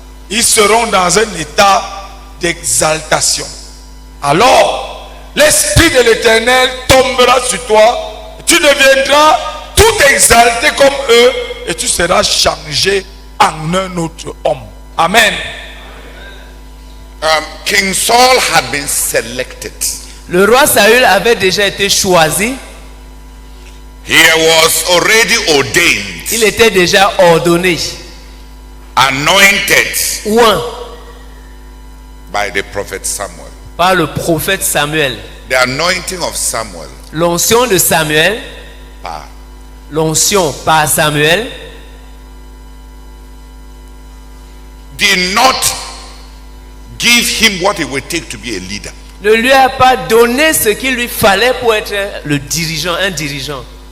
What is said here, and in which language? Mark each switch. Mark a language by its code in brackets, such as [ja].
[fr] Ils seront dans un état d'exaltation. Alors, l'Esprit de l'Éternel tombera sur toi. Tu deviendras tout exalté comme eux et tu seras changé en un autre homme. Amen. [en] King Saul had been selected. [fr] Le roi Saül avait déjà été choisi. [en] He was already ordained, [fr] Il était déjà ordonné, [en] anointed [fr] oint [en] by the prophet Samuel. [fr] par le prophète Samuel. [en] The anointing of Samuel [fr] L'onction de Samuel, l'onction par Samuel [en] did not give him what it will take to be a leader. [fr] Ne lui a pas donné ce qu'il lui fallait pour être le dirigeant, un dirigeant.